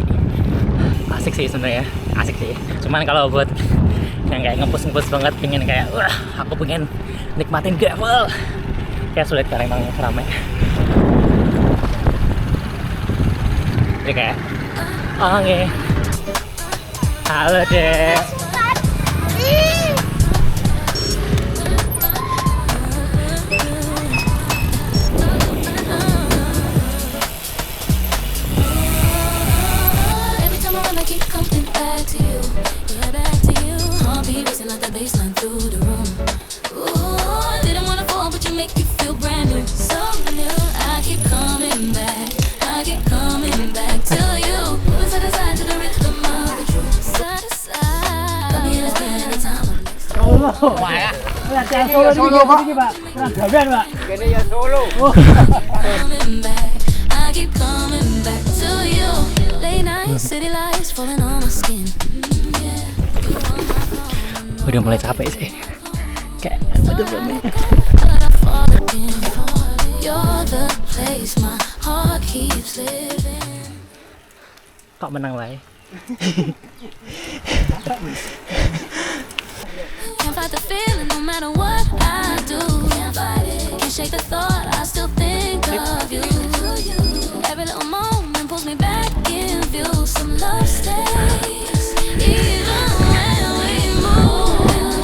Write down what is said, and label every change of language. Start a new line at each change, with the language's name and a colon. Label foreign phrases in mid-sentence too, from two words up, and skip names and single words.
Indonesian: Asik sih sebenarnya, asik sih. Cuman kalau buat yang kayak ngepus banget, pengen kayak wah aku pengen nikmatin gravel, kayak sulit karena emang ramai. Jadi kayak oke, halo dek.
English: Every time I wanna keep coming back to you, yeah, back to you. Heartbeat racing like the baseline through the room. Ooh, I didn't wanna fall, but you make me feel brand new, so new. I keep coming back to you. Moving side to side to the rhythm of the truth. Side to side, love me, let's spend the time.
Javanese: Latihan solo iki Pak. Kurang gawean Pak. Kene ya solo.
English: Coming back, I keep coming back to you. Late night, city lights falling on my skin. Yeah, you are my phone.
Indonesian: Udah mulai capek sih. Kayak bener-bener.
English: But I fall again. You're the place my heart keeps living.
Javanese: Kok menang wae.
English: Can't fight the feeling no matter what I do. Can't fight it. Can't shake the thought, I still think of you. Every little moment pulls me back in view. Some love stays even when we move.